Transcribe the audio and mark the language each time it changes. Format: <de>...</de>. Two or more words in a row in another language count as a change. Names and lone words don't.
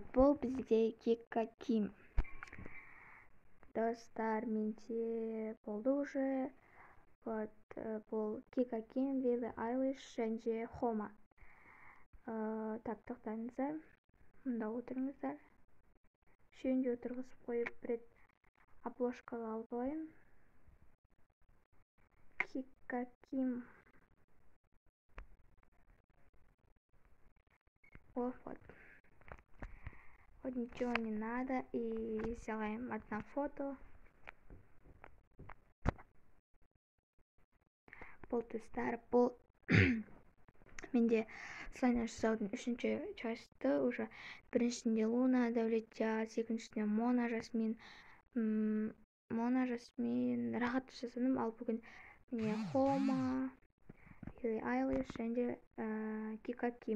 <kk>Бұл бізде кекка киім. Достар, менде болды уже. Вот, бұл кекка киім, Billie Eilish және Хома. Так, тоқтаңыздар. Мұнда отырыңыздар. Үшеуінде отырғызып қойып бір обложкаға алып алайын.</kk> <ru>Каким? Вот. Вот ничего не надо. И сделаем одно фото.</ru> <kk>Бұл достар, бұл менде слайна жасаудың үшінші часті уже. Біріншісінде Луна, Дәулет Диас, екіншісінде Мона Жасмин, рахат жасадым, ал бүгін міне Хома, Billie Eilish және Кика Ким.</kk>